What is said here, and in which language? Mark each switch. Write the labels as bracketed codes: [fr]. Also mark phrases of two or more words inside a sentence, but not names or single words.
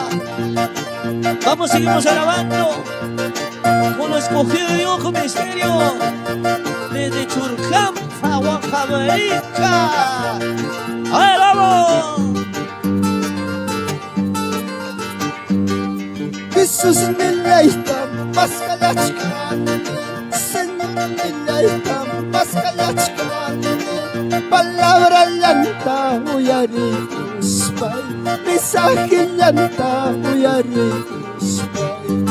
[es] Vamos, seguimos alabando. Como lo escogió Dios con misterio. Desde Churcampa. América. A ver, vamos. [qu] Jesús nilaytam paskalachkani, Señor nilaytam paskalachkani, palabra llanta uyarispay, mensaje llanta uyarispay.